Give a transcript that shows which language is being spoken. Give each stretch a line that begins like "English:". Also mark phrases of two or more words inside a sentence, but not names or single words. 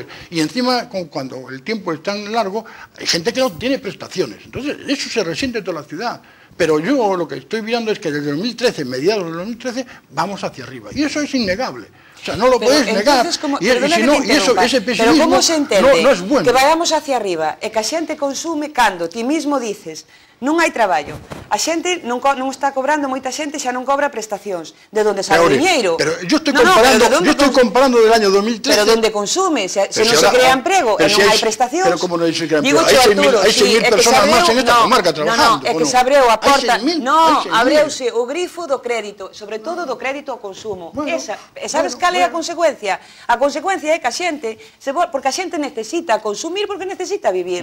Spanish: Y encima, cuando el tiempo es tan largo, hay gente que no tiene prestaciones. Entonces, eso se resiente en toda la ciudad. Pero yo lo que estoy viendo es que desde 2013, mediados del 2013, vamos hacia arriba. Y eso es innegable. O sea, no lo puedes negar. Y ese pesimismo
Galician: pero como se entende
Spanish: no es bueno. Que vayamos hacia arriba
Galician: e que a xente consume cando ti mismo dices non hai traballo, a xente non está cobrando, moita xente xa non cobra prestacións, de onde sale o diñeiro.
Spanish: Pero yo estoy comparando del año 2013. Pero donde consume,
Galician: se non se crea emprego e non hai prestacións. Pero como non se crea emprego, hai 6.000 personas máis en esta comarca trabajando. É que se abreu a porta, abreuse o grifo do crédito, sobre todo do crédito ao consumo. Sabes cal é a consecuencia? A consecuencia é que a xente, porque a xente necesita consumir porque necesita vivir.